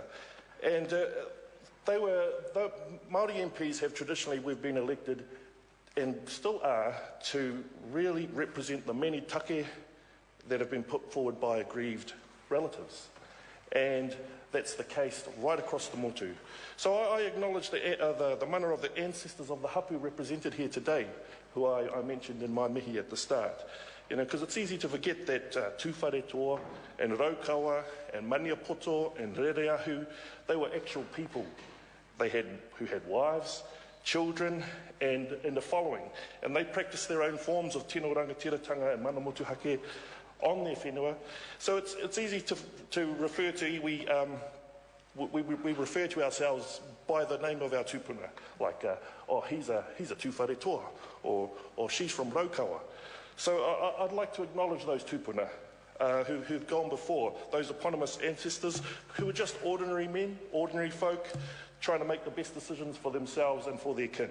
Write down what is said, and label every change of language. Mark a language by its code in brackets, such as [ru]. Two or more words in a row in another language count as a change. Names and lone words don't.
[en] And the Māori MPs have traditionally, we've been elected and still are, to really represent the many take that have been put forward by aggrieved relatives. And that's the case right across the motu. So I acknowledge the mana of the ancestors of the hapu represented here today, who I mentioned in my mihi at the start. You know, because it's easy to forget that Tūwhare Toa and Raukawa and Maniapoto and Rere Ahu, they were actual people who had wives, children, and the following. And they practiced their own forms of [mi] tino rangatiratanga [en] and [mi] mana motuhake [en] on their whenua. So it's easy to refer to, we refer to ourselves by the name of our tupuna, like, he's a Tūwhare Toa, or she's from Raukawa. So I'd like to acknowledge those tupuna who've gone before, those eponymous ancestors who were just ordinary men, ordinary folk, trying to make the best decisions for themselves and for their kin.